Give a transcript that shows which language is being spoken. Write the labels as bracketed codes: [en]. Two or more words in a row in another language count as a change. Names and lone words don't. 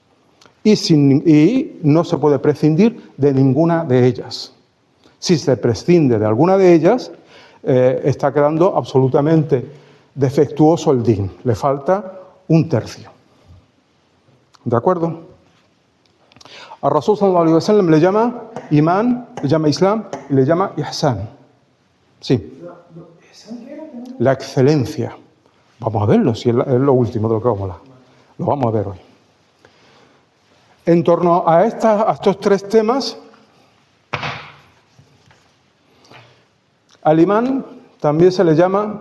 [es] Y no se puede prescindir de ninguna de ellas. Si se prescinde de alguna de ellas, está quedando absolutamente defectuoso el din. Le falta un tercio. ¿De acuerdo? A [ar] رسول صلى الله عليه وسلم [es] le llama imán, le llama islam y le llama ihsan. Sí. La excelencia. Vamos a verlo, si es lo último de lo que vamos a hablar. Lo vamos a ver hoy. En torno a estos tres temas, al imán también se le llama...